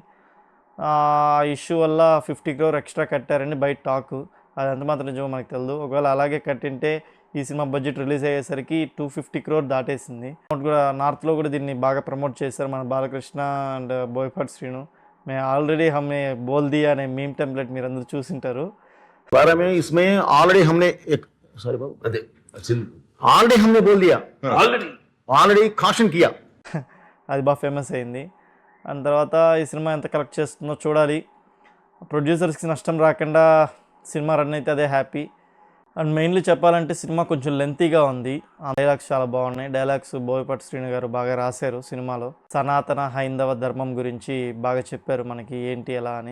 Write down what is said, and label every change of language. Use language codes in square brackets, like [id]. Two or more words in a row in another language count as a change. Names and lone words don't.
[te] ఆ ఇష్యూ వల్ల 50 crore ఎక్స్ట్రా కట్టారని బయట టాకు. అది ఎంత మాత్రం నిజమో మనకు తెలియదు. ఒకవేళ అలాగే కట్టింటే ఈ సినిమా బడ్జెట్ రిలీజ్ అయ్యేసరికి 250 crore దాటేసింది. కూడా నార్త్లో కూడా దీన్ని బాగా ప్రమోట్ చేశారు మన బాలకృష్ణ అండ్ బోయపాటి శ్రీను. మేము ఆల్రెడీ [hi] हमने बोल दिया [te] అనే [en] meme template [te] మీరు అందరూ చూసింటారు. [hi] ऑलरेडी हमने बोल दिया, ऑलरेडी caution किया. [te] అది బాగా ఫేమస్ అయింది. అండ్ తర్వాత ఈ సినిమా ఎంత కలెక్ట్ చేస్తుందో చూడాలి. ప్రొడ్యూసర్స్కి నష్టం రాకుండా సినిమా రన్ అయితే అదే హ్యాపీ. [en] and mainly [te] చెప్పాలంటే సినిమా కొంచెం లెంతీగా ఉంది. ఆ డైలాగ్స్ చాలా బాగున్నాయి. డైలాగ్స్ బోయపాటి శ్రీను గారు బాగా రాశారు సినిమాలో. సనాతన హైందవ ధర్మం గురించి బాగా చెప్పారు మనకి ఏంటి ఎలా అని.